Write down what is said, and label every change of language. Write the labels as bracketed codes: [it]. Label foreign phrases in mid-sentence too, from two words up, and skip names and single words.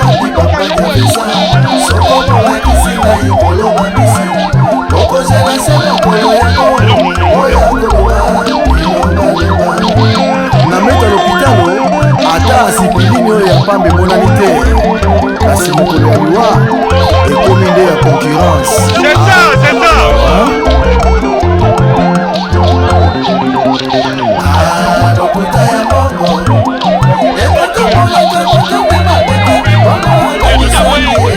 [ln] Papa Diabeza, soko bolakisi ngai koloba bisi. Okozela se mokolo ya oyo ya koloba, oyo ya koloba. Na meta lopitalo, ata asipilini oyo ya pamba emonani te. Kasi mokolo ya lwa, ekomi nde ya concurrence. [fr] C'est ça, c'est ça. Hein? Ah, [ln] lokuta ya bongo. Ekoto moloto, ekoto mabete, bongo na misangi.